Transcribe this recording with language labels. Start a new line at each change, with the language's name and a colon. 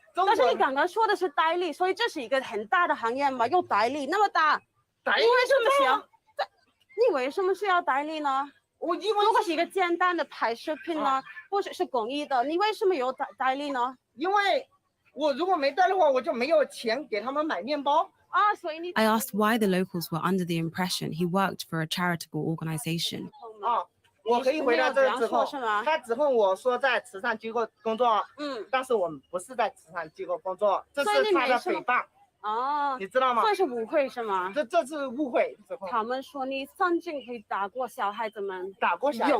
Chinese: 但是你刚刚说的是代理，所以这是一个很大的行业嘛，有代理那么大，你为什么需要代理呢？如果是一个简单的拍视频呢，或者是公益的，你为什么有代理呢？因为我如果没代理的话，我就没有钱给他们买面包。所以你。
English: I asked why the locals were under the impression he worked for a charitable organization.
Chinese: 我可以回答这个之后，他指控我说在慈善机构工作，但是我们不是在慈善机构工作，这是他的诽谤。你知道吗？这是误会是吗？这是误会。他们说你曾经可以打过小孩子们，打过小孩子，